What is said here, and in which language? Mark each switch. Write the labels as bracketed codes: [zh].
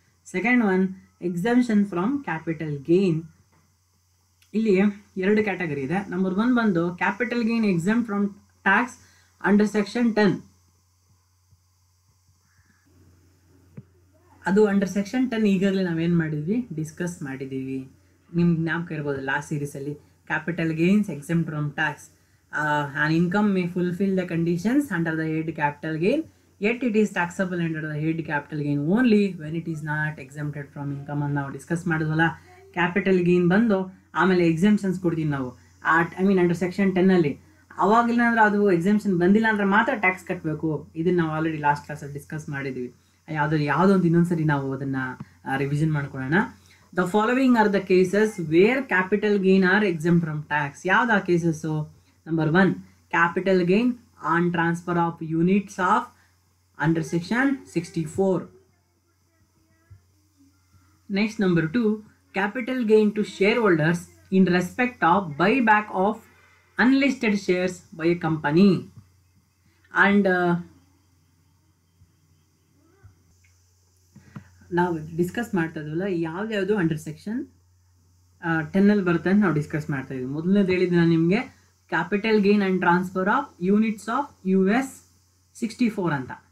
[en] Second one exemption from capital gain. [kn] ಇಲ್ಲಿ 2 category ಇದೆ. [en] Number 1 ಬಂದು capital gain exempt from tax under section 10. [kn] ಅದು under section 10 ಈಗಾಗಲೇ ನಾವೇನು ಮಾಡಿದ್ವಿ, ಡಿಸ್ಕಸ್ ಮಾಡಿದ್ದೀವಿ. ನಿಮ್ಗೆ ಜ್ಞಾಪಕ ಇರ್ಬೋದು last ಸೀರೀಸಲ್ಲಿ. [en] capital gains exempt from tax, an income may fulfill the conditions under the head capital gain, yet it is taxable under the head capital gain only when it is not exempted from income [kn] ಅಂತ ನಾವು discuss ಮಾಡಿದ್ವಲ್ಲ. Capital gain ಬಂದು ಆಮೇಲೆ exemptions ಕೊಡ್ತೀವಿ ನಾವು under section 10ಅಲ್ಲಿ. ಅವಾಗಿಲ್ಲ ಅಂದ್ರೆ ಅದು exemption ಬಂದಿಲ್ಲ ಅಂದ್ರೆ ಮಾತ್ರ ಟ್ಯಾಕ್ಸ್ ಕಟ್ಟಬೇಕು. ಇದನ್ನು ನಾವು ಆಲ್ರೆಡಿ ಲಾಸ್ಟ್ ಕ್ಲಾಸಲ್ಲಿ ಡಿಸ್ಕಸ್ ಮಾಡಿದ್ದೀವಿ. ಯಾವುದೋ ಒಂದು ಇನ್ನೊಂದ್ಸರಿ ನಾವು ಅದನ್ನು ರಿವಿಷನ್ ಮಾಡ್ಕೊಳ್ಳೋಣ. [en] The following are the cases where capital gain are exempt from tax. [kn] ಯಾವ್ದು ಆ cases? [en] Number 1, capital gain on transfer of units of under section 64. Next, number 2, capital gain to shareholders in respect of buyback of unlisted shares by a company. [kn] And ನಾವು discuss ಮಾಡ್ತಾ ಇದ್ವಲ್ಲ, ಯಾವ್ದು under section 10 ಬರುತ್ತೆ ಅಂತ ನಾವು discuss ಮಾಡ್ತಾ ಇದ್ವಿ. ಮೊದಲನೇದು ಹೇಳಿದ್ದು ನಾನು ನಿಮಗೆ [en] capital gain and transfer of units of US 64 [kn] ಅಂತ.